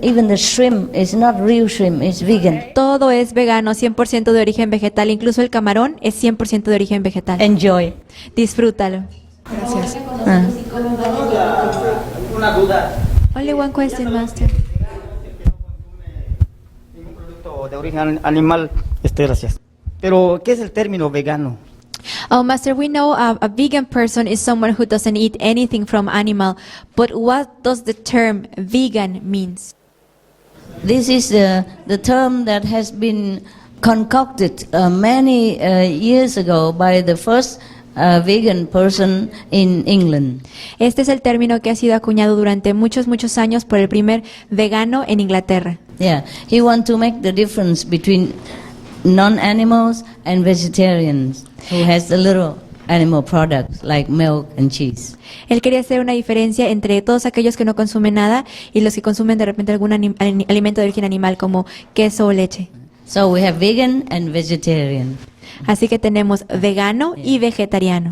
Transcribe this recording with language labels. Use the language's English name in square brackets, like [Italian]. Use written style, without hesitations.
[English] Even the shrimp is not real shrimp, it's vegan. [Spanish] Todo es vegano, 100% de origen vegetal. Incluso el camarón es 100% de origen vegetal. [English] Enjoy. [Spanish] Disfrútalo. Gracias. Una duda. [English] Only one question, Master. [Spanish] Ningún producto de origen animal. Gracias. Pero, ¿qué es el término vegano? [English] Oh, Master, we know a vegan person is someone who doesn't eat anything from animal, but what does the term vegan means? This is the term that has been concocted many years ago by the first vegan person in England. [Spanish] Este es el término que ha sido acuñado durante muchos años por el primer vegano en Inglaterra. [English] Yeah, he want to make the difference between non-animals and vegetarians who has a little animal products like milk and cheese. [Spanish] Él quería hacer una diferencia entre todos aquellos que no consumen nada y los que consumen de repente algún alimento de origen animal como queso o leche. [English] So we have vegan and vegetarian. [Spanish] Así que tenemos vegano y vegetariano.